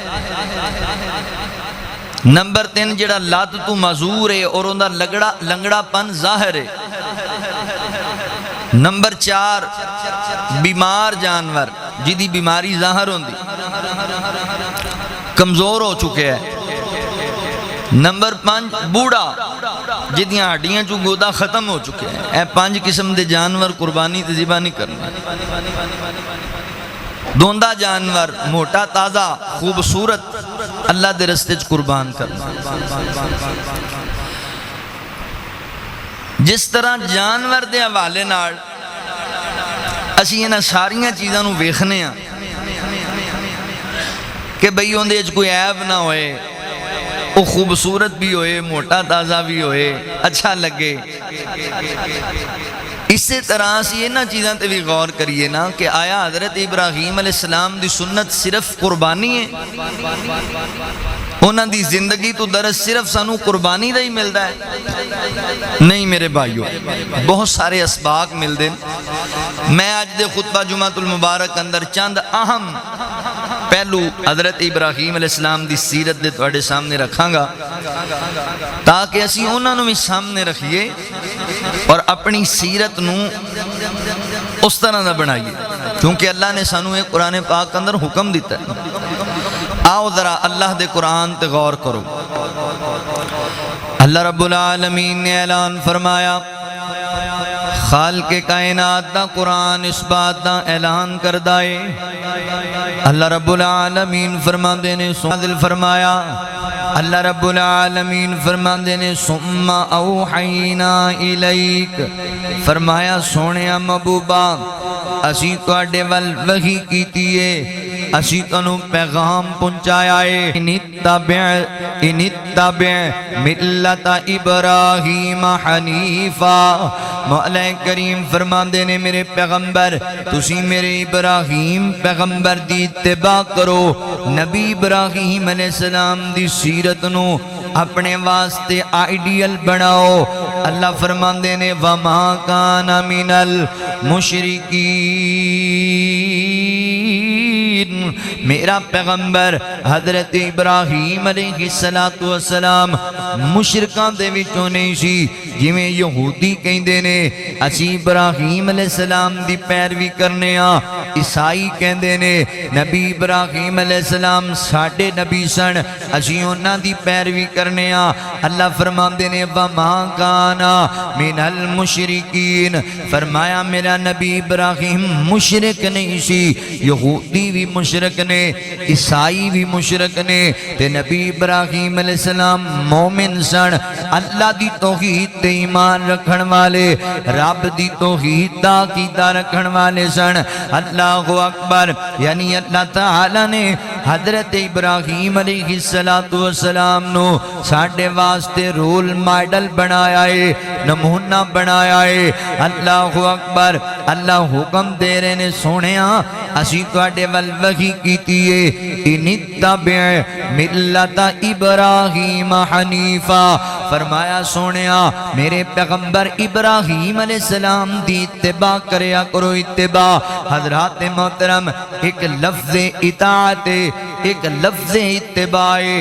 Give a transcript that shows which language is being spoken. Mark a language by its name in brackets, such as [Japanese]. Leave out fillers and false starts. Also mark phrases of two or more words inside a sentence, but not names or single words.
[Punjabi] نمبر 3 جڑا لات تو معذور ہے اور او دا لنگڑا پن ظاہر ہے، نمبر 4 بیمار جانور جدی بیماری ظاہر ہوندی، کمزور ہو چکے ہیں، نمبر 5 بوڑھا جدیاں ہڈیاں چو گودا ختم ہو چکے ہیں۔ اے 5 قسم دے جانور قربانی تے ذبح نہیں کرنا۔ دوندا جانور موٹا تازہ خوبصورت اللہ دے رستے چ قربان کرنا۔ جس طرح جانور دے حوالے نال اسی انہاں ساریاں چیزاں نو ویکھنے ہاں کہ بھئی اون دے وچ کوئی عیب نہ ہوئے، وہ خوبصورت بھی ہوئے، موٹا تازہ بھی ہوئے، اچھا لگے۔ اسی طرح اسی انہاں چیزاں تے بھی غور کریے نا کہ آیا حضرت ابراہیم علیہ السلام دی سنت صرف قربانی ہے؟ انہاں دی زندگی تو درس صرف سانو قربانی دا ہی ملدا ہے؟ نہیں میرے بھائیو، بہت سارے اسباق مل دیں۔ میں آج دے خطبہ جمعۃ المبارک اندر چند اہم پہلو حضرت ابراہیم علیہ السلام دی سیرت دے تواڈے سامنے رکھاں گا تاکہ اسی انہاں نو بھی سامنے رکھیے اور اپنی سیرت نو اس طرح دا بنائیے، کیونکہ اللہ نے سانو ایک قرآن پاک اندر حکم دیتا ہے۔ آؤ ذرا اللہ دے قرآن تے غور کرو۔ اللہ رب العالمین نے اعلان فرمایا، خالق کائنات دا قرآن اس بات دا اعلان کردہ ہے۔ اللہ رب العالمین فرماندے نے دل فرمایا، اللہ رب العالمین فرماندے نے [Arabic] ثم اوحینا الیک، [Punjabi] فرمایا سونیا محبوبا اسی تواڈے ول وحی کیتی ہے، اسی تنو پیغام پہنچایا ہے۔ [Arabic] ان اتبع ملت ابراہیم حنیفا، [Punjabi] مولا کریم فرماندے نے میرے پیغمبر تسی میرے ابراہیم پیغمبر دی اتباع کرو، نبی ابراہیم علیہ السلام دی سیرت نو اپنے واسطے آئیڈیل بناؤ۔ اللہ فرماندے نے [Arabic] وما کان من المشرکین، [Punjabi] میرا پیغمبر حضرت ابراہیم علیہ السلام مشرکان دے وچوں نہیں سی، جویں یہودی کہندے نے اسی ابراہیم علیہ السلام دی پیروی کرنے ہاں، عیسائی کہندے نے نبی ابراہیم علیہ السلام ساڈے نبی سن اسی انہاں دی پیروی کرنے ہاں اللہ فرماندے نے [Arabic] وما کانا من المشرکین [Punjabi] فرمایا میرا نبی ابراہیم مشرک نہیں سی یہودی بھی مشرک نے عیسائی بھی مشرک نے تے نبی ابراہیم علیہ السلام مومن سن اللہ دی توحید تے ایمان رکھن والے رب دی توحید دا عقیدہ رکھن والے سن [Arabic] اللہ اکبر [Punjabi] یعنی اللہ تعالی نے حضرت ابراہیم علیہ السلام نو ساڈے واسطے رول ماڈل بنایا ہے نمونہ بنایا ہے [Arabic] اللہ اکبر [Punjabi] اللہ حکم دے رہے نے سونیا اسی تواڈے ول وحی کیتی ہے [Arabic] ان اتبع ملت ابراہیم حنیفا [Punjabi] فرمایا سونیا میرے پیغمبر ابراہیم علیہ السلام دی اتباع کریا کرو اتباع حضرات محترم ایک لفظ اطاعت ایک لفظ اتباع